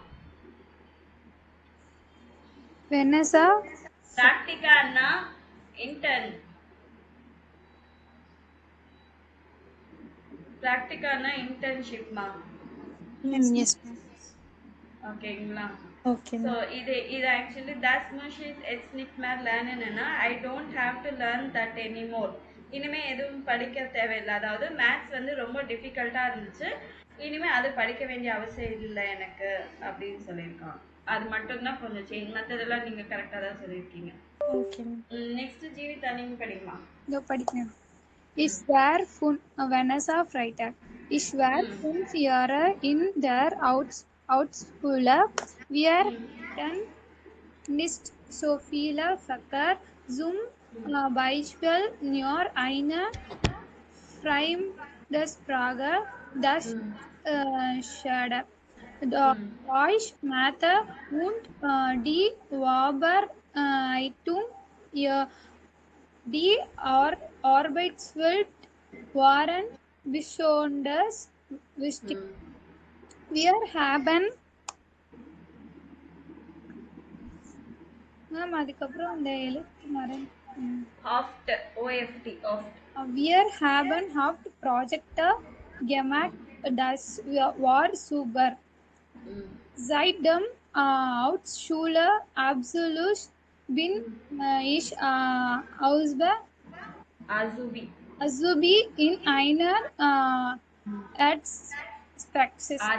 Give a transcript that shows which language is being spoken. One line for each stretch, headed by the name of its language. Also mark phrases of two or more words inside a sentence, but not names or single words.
Tamil: வெனசா ப்ராக்டிகான்னா இன்டர்ன், ப்ராக்டிகான்னா இன்டர்ன்ஷிப்மா.
English: Yes, ma'am.
Tamil: ஓகேங்களா?
English: Okay, ஸோ ma'am.
Tamil: இது ஆக்சுவலி
German: das muss ich jetzt nicht mehr lernen,
English: I don't have to learn that anymore.
Tamil: இனிமேல் எதுவும் படிக்க தேவையில்லை. அதாவது மேத்ஸ் வந்து ரொம்ப டிஃபிகல்ட்டாக இருந்துச்சு, இனிமேல் அது படிக்க வேண்டிய அவசியம் இல்லை எனக்கு அப்படின்னு சொல்லியிருக்காங்க. அது மட்டும்தான் கொஞ்சம் சேஞ்ச், மற்றதெல்லாம் நீங்கள் கரெக்டாக தான் சொல்லியிருக்கீங்க.
English: Okay, ma'am.
Tamil: நெக்ஸ்ட் ஜீவிதா நீங்கள் படிக்குமா? இதோ படிக்கிறேன்.
German: Ich war Vanessa Freitag. Ich war 5 Jahre in der Hauptschule. Wir hatten nicht so viele Fächer. Zum Beispiel nur eine Fremdsprache, das Schade. Deutsch, Mathe und die Bearbeitung. Die Arbeitswelt waren besonders wichtig. Wir haben
Tamil: மேம் அதுக்கப்புறம் அந்த எழுத்து மறந்து
German: oft, OFT oft. Wir haben Hauptprojekte gemacht, das war super. Seit dem Hauptschule Abschluss bin ich Azubi in einer Arztpraxis.